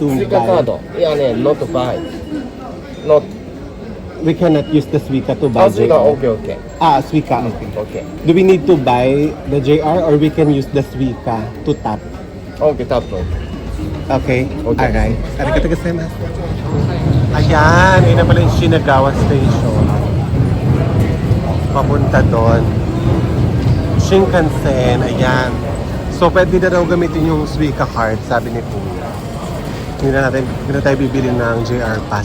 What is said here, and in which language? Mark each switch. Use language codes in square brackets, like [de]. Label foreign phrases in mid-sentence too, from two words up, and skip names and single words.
[en] Suica card? buy? Yeah, not buy. Not. We cannot use the Suica to buy Suica, JR. okay. Suica, okay. Okay. Do we need to buy the JR or we can use the Suica to tap? Okay, tap. Okay? Okay. Alright. [ja] ありがとうございます. [tl] Ayan, yun na pala yung Shinagawa Station. Papunta doon. Shinkansen, ayan. So, pwede na daw gamitin yung Suica card, sabi ni Kuya. Hindi na tayo bibili ng JR Pass.